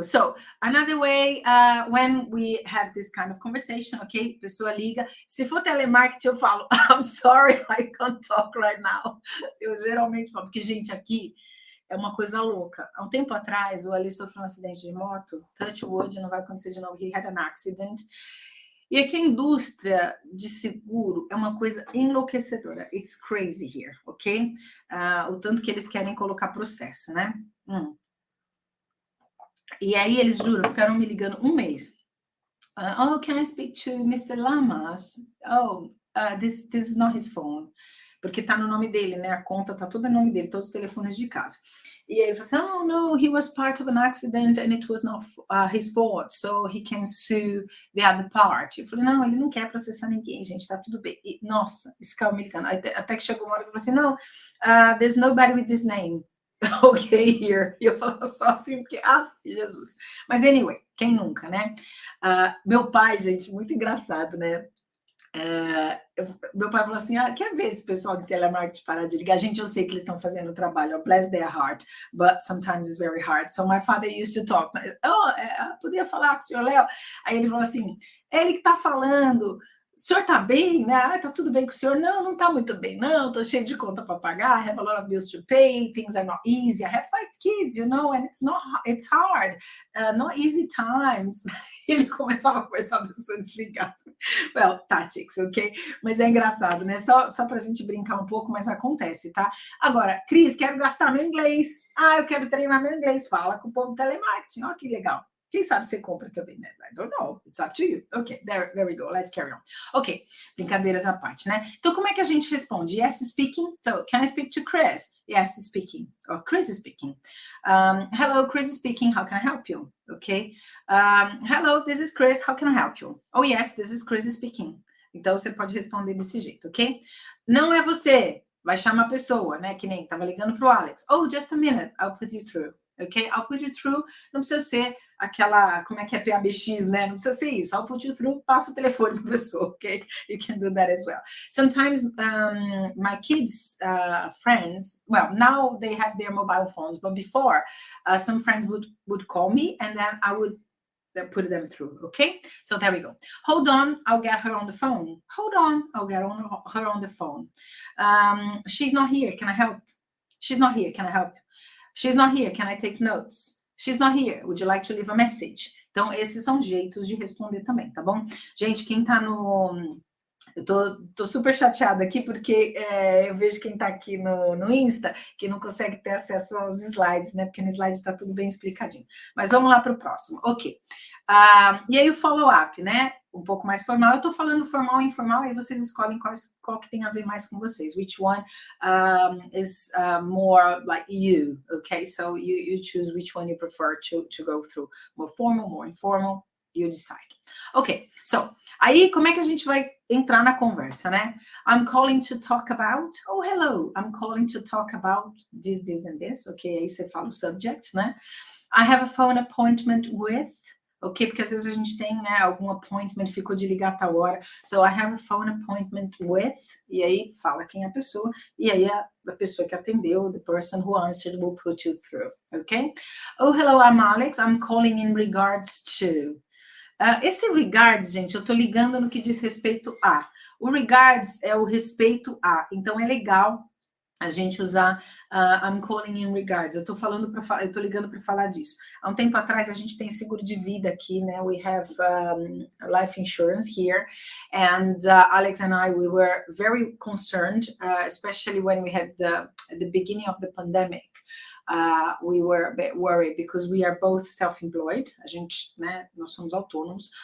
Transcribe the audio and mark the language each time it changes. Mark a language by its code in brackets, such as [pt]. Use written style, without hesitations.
[en] So, another way, when we have this kind of conversation, ok? [pt] Pessoa liga. Se for telemarketing, eu falo, [en] I'm sorry, I can't talk right now. [pt] Eu geralmente falo, porque, gente, aqui é uma coisa louca. Há um tempo atrás, o Ali sofreu um acidente de moto. [en] Touch wood, [pt] não vai acontecer de novo. [en] He had an accident. [pt] E aqui a indústria de seguro é uma coisa enlouquecedora. [en] It's crazy here, ok? [pt] O tanto que eles querem colocar processo, né? E aí eles, juro, ficaram me ligando um mês. [en] Oh, can I speak to Mr. Lamas? Oh, this is not his phone. [pt] Porque tá no nome dele, né? A conta tá toda no nome dele, todos os telefones de casa. E aí ele falou assim, [en] oh, no, he was part of an accident and it was not his fault, so he can sue the other part. [pt] Eu falei, não, ele não quer processar ninguém, gente, tá tudo bem. E, nossa, esse cara me ligando. Até que chegou uma hora que eu falei assim, [en] no, there's nobody with this name. [pt] Ok, here. E eu falava só assim, porque, Jesus. Mas anyway, quem nunca, né? Meu pai, gente, muito engraçado, né? Meu pai falou assim, quer ver esse pessoal de telemarketing parar de ligar? Gente, eu sei que eles estão fazendo o trabalho, [en] bless their heart, but sometimes it's very hard. So my father used to talk, [pt] podia falar com o senhor Léo? Aí ele falou assim, ele que está falando, o senhor tá bem, né? Tá tudo bem com o senhor? Não, não tá muito bem, não. Tô cheio de conta para pagar. [en] I have a lot of bills to pay. Things are not easy. I have 5 kids, you know, and it's hard. Not easy times. [pt] Ele começava a conversar, a pessoa desligava. [en] Well, tactics, ok? [pt] Mas é engraçado, né? Só pra gente brincar um pouco, mas acontece, tá? Agora, Cris, quero gastar meu inglês. Eu quero treinar meu inglês. Fala com o povo do telemarketing. Ó, que legal. Quem sabe você compra também, né? [en] I don't know. It's up to you. Ok, there we go. Let's carry on. Ok, [pt] brincadeiras à parte, né? Então, como é que a gente responde? [en] Yes, speaking. So, can I speak to Chris? Yes, speaking. Or Chris is speaking. Hello, Chris is speaking. How can I help you? Ok. Hello, this is Chris. How can I help you? Oh, yes, this is Chris speaking. [pt] Então, você pode responder desse jeito, ok? Não é você. Vai chamar a pessoa, né? Que nem tava ligando pro Alex. [en] Oh, just a minute. I'll put you through. [pt] Ok? I'll put you through. Não precisa ser aquela, como é que é PABX, né? Não precisa ser isso. [en] I'll put you through. [pt] Passa o telefone para a pessoa, ok? [en] You can do that as well. Sometimes my kids' friends, well, now they have their mobile phones, but before, some friends would call me and then I would put them through, okay? So there we go. Hold on, I'll get her on the phone. Hold on, I'll get her on the phone. She's not here, can I help? She's not here, can I help? She's not here, can I take notes? She's not here, would you like to leave a message? [pt] Então, esses são jeitos de responder também, tá bom? Gente, quem tá no... Eu tô super chateada aqui, porque eu vejo quem tá aqui no Insta, que não consegue ter acesso aos slides, né? Porque no slide tá tudo bem explicadinho. Mas vamos lá para o próximo. Ok. E aí o follow-up, né? Um pouco mais formal. Eu tô falando formal e informal, aí vocês escolhem qual que tem a ver mais com vocês. [en] Which one is more like you, okay? So you choose which one you prefer to go through. More formal, more informal, you decide. [pt] Ok, so, aí como é que a gente vai entrar na conversa, né? [en] I'm calling to talk about, oh, hello, I'm calling to talk about this, this and this, ok? [pt] Aí você fala o subject, né? [en] I have a phone appointment with, ok? [pt] Porque às vezes a gente tem, né, algum appointment, ficou de ligar a tal hora. [en] So, I have a phone appointment with, [pt] e aí fala quem é a pessoa, e aí a pessoa que atendeu, [en] the person who answered will put you through, ok? Oh, hello, I'm Alex, I'm calling in regards to... [pt] esse regards, gente, eu tô ligando no que diz respeito a. O regards é o respeito a. Então, é legal a gente usar [en] I'm calling in regards. [pt] Eu tô ligando para falar disso. Há um tempo atrás, a gente tem seguro de vida aqui, né? [en] We have life insurance here. And Alex and I, we were very concerned, especially when we had the beginning of the pandemic. We were a bit worried because we are both self-employed. [pt] A gente, né, nós somos autônomos.